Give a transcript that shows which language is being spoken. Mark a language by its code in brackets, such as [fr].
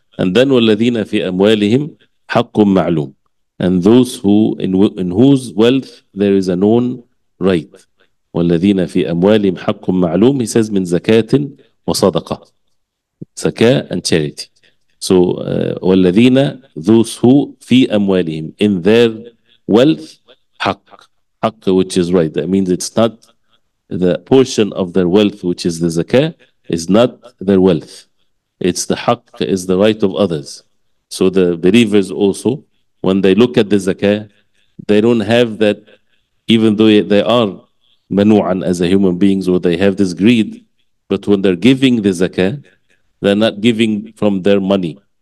[en] And then [ar] وَالَّذِينَ فِي أَمْوَالِهِمْ حَقٌّ مَعْلُومٌ. [en] And those who in whose wealth there is a known right. [ar] وَالَّذِينَ فِي أَمْوَالِهِمْ حَقٌّ مَعْلُومٌ. [en] He says, [ar] مِنْ زَكَاةٍ وَصَدَقَةٍ. [en] Zakah and charity. So وَالَّذِينَ, those who [ar] في أموالهم, [en] in their wealth, حق. حق, which is right. That means it's not the portion of their wealth, which is the zakah, is not their wealth. It's the haqq, is the right of others. So the believers also, when they look at the zakah, they don't have that, even though they are manu'an as a human beings, or they have this greed, but when they're giving the zakah, they're not giving from their money.